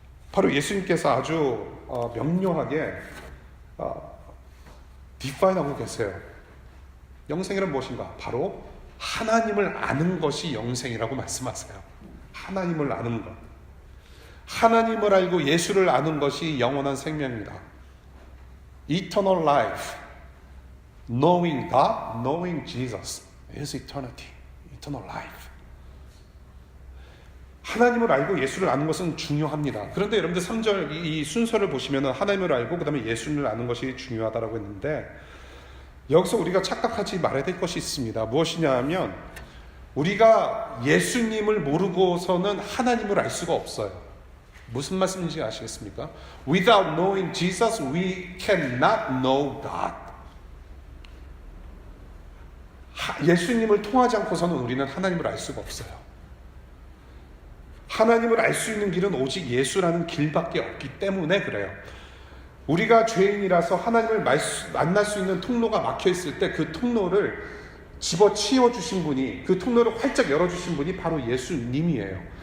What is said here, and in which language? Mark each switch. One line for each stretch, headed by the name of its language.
Korean: 바로 예수님께서 아주 명료하게 디파인하고 계세요. 영생이란 무엇인가? 바로 하나님을 아는 것이 영생이라고 말씀하세요. 하나님을 아는 것, 하나님을 알고 예수를 아는 것이 영원한 생명입니다.
English: Eternal life, knowing God, knowing Jesus is eternity, eternal life.
Korean: 하나님을 알고 예수를 아는 것은 중요합니다. 그런데 여러분들 3절 이 순서를 보시면 하나님을 알고 그 다음에 예수를 아는 것이 중요하다고 했는데, 여기서 우리가 착각하지 말아야 될 것이 있습니다. 무엇이냐 하면 우리가 예수님을 모르고서는 하나님을 알 수가 없어요. 무슨 말씀인지 아시겠습니까?
English: Without knowing Jesus, we cannot know God.
Korean: 예수님을 통하지 않고서는 우리는 하나님을 알 수가 없어요. 하나님을 알 수 있는 길은 오직 예수라는 길밖에 없기 때문에 그래요. 우리가 죄인이라서 하나님을 만날 수 있는 통로가 막혀 있을 때 그 통로를 집어치워 주신 분이, 그 통로를 활짝 열어주신 분이 바로 예수님이에요.